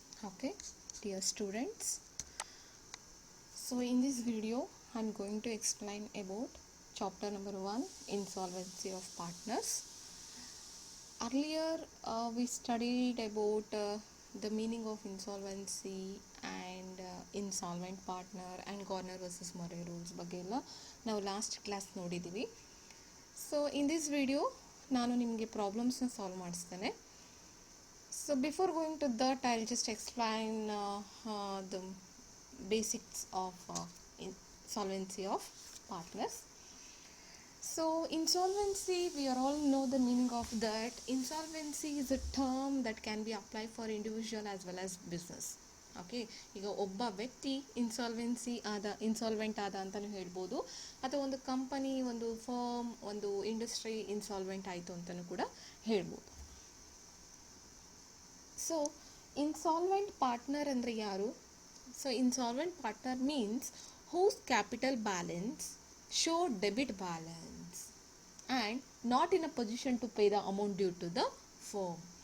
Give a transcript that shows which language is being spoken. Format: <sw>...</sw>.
<en>Okay, dear students, so in this video I'm going to explain about chapter number 1, insolvency of partners. Earlier we studied about the meaning of insolvency and insolvent partner and Garner versus Murray rules</en> <kn>ಬಗ್ಗೆ ಎಲ್ಲ ನಾವು last class ನೋಡಿದ್ದೀವಿ.</kn> <en>so in this video</en> <kn>ನಾನು ನಿಮಗೆ ಪ್ರಾಬ್ಲಮ್ಸ್ನ solve ಮಾಡಿಸ್ತೇನೆ.</kn> <en>So before going to that, I'll just explain the basics of insolvency of partners. So insolvency, we all know the meaning of that. Insolvency is a term that can be applied for individual as well as business.</en> <kn>Okay, ಈಗ ಒಬ್ಬ ವ್ಯಕ್ತಿ insolvent ಆದ ಅಂತಲೂ ಹೇಳ್ಬೋದು, ಅಥವಾ ಒಂದು company, ಒಂದು firm, ಒಂದು ಇಂಡಸ್ಟ್ರಿ ಇನ್ಸಾಲ್ವೆಂಟ್ ಆಯಿತು ಅಂತಲೂ ಕೂಡ ಹೇಳ್ಬೋದು.</kn> <en>so insolvent partner</en> <kn>ಅಂದರೆ ಯಾರು?</kn> <en>So insolvent partner means whose capital balance show debit balance and not in a position to pay the amount due to the firm.</en>